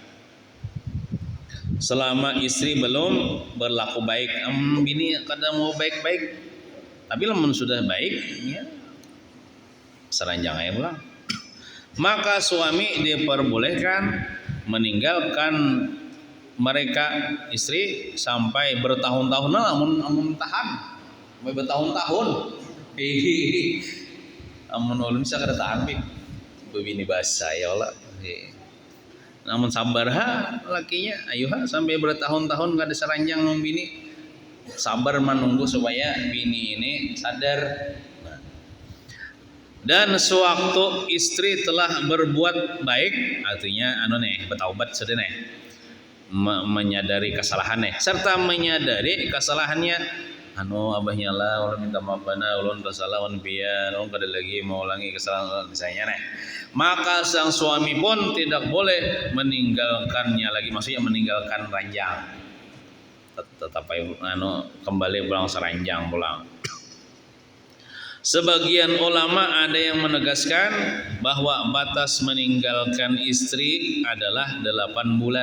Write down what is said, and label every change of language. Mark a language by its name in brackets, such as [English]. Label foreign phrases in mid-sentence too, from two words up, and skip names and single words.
[Indonesian] Selama istri belum berlaku baik, bini kadang mau baik-baik, tapi [Banjar] lamun sudah baik, ya seranjang aja pulang. [Indonesian] Maka suami diperbolehkan meninggalkan mereka istri sampai bertahun-tahun, [Banjar] amun tahan sampai bertahun-tahun. Amun ulun bisa kada tahan pik bebini bahasa ya Allah. Namun sabar lakinya, ayo sampai bertahun-tahun kada seranjang bini. [Indonesian] Sabar menunggu supaya bini ini sadar. Dan sewaktu istri telah berbuat baik, artinya bertaubat sudah menyadari kesalahannya, serta menyadari kesalahannya, [Banjar] abahnya lah, ulun minta maaf bana, ulun bersalah, ulun biar, ulun kada lagi mau ulangi kesalahan [Indonesian] misalnya maka sang suami pun tidak boleh meninggalkannya lagi, maksudnya meninggalkan ranjang, tetap kembali pulang seranjang pulang. Sebagian ulama ada yang menegaskan bahwa batas meninggalkan istri adalah 8 bulan.